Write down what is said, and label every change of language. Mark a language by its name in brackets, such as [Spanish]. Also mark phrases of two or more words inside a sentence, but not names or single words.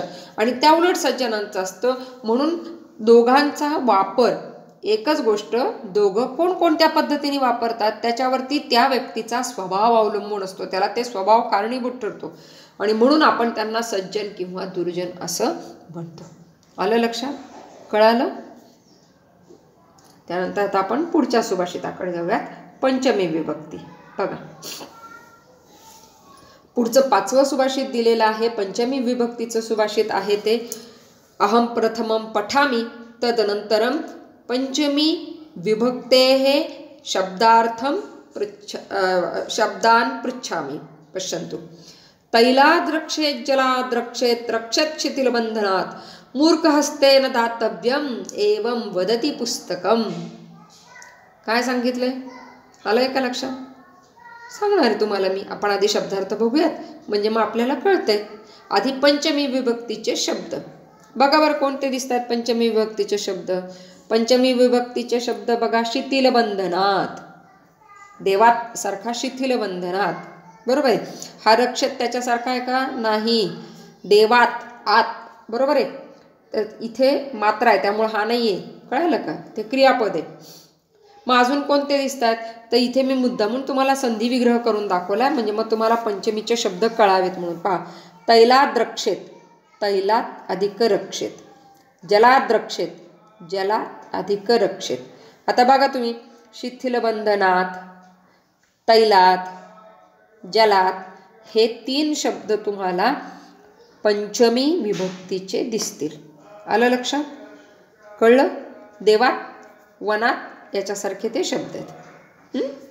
[Marathi] आणि त्या उलट सज्जनांचं असतं. म्हणून दोघांचा वापर, एकच गोष्ट दोघं कोणकोणत्या पद्धतीने वापरतात त्याच्यावरती त्या व्यक्तीचा स्वभाव अवलंबून असतो, त्याला ते स्वभाव कारणीभूत ठरतो, आणि म्हणून आपण त्यांना सज्जन किंवा दुर्जन असं म्हणतो. आलं लक्षात? कळालं? त्यानंतर आता आपण पुढच्या सुभाषिताकडे जाऊयात, पंचमी विभक्ती. बघा, पुढचं 5वं सुभाषित दिलेलं आहे, पंचमी विभक्तीचं सुभाषित आहे ते. [Sanskrit] अहम प्रथमं पठामि तदनंतरम पंचमी विभक्तेः शब्दार्थम शब्दान् पृच्छामि। पश्यन्तु। तैलाद् रक्षेत् जलाद् रक्षेत् रक्षेत् शिथिलबन्धनात् मूर्खहस्तेन दातव्यम् एवं वदति पुस्तकम्। [Marathi] काय सांगितले? आलंय का लक्षात? सांगणार आहे तुम्हाला मी. आपण आधी शब्दार्थ बघूयात म्हणजे मग आपल्याला कळतंय. आधी पंचमी विभक्तीचे शब्द बघा बरं कोणते दिसतात. पंचमी विभक्तीचे शब्द. पंचमी विभक्तीचे शब्द बघा. शिथिलबंधनात, देवात सारखा शिथिलबंधनात, बरोबर आहे. हा रक्षेत त्याच्यासारखा आहे का? नाही. देवात, आत, बरोबर आहे. तर इथे मात्रा आहे त्यामुळे हा नाही आहे. कळालं का? ते क्रियापद आहे. मग अजून कोणते दिसतात? तर इथे मी मुद्दामून तुम्हाला संधी विग्रह करून दाखवला म्हणजे मग तुम्हाला पंचमीचे शब्द कळावेत म्हणून. पहा. [Sanskrit] तैलात रक्षेत, तैलात अधिक रक्षेत. जलात रक्षेत, जलात अधिक रक्षेत. [Marathi] आता बघा तुम्ही. शिथिलबंधनात, तैलात, जलात हे 3 शब्द तुम्हाला पंचमी विभक्तीचे दिसतील. आलं लक्षात? कळलं? देवात, वनात याच्यासारखे ते शब्द आहेत.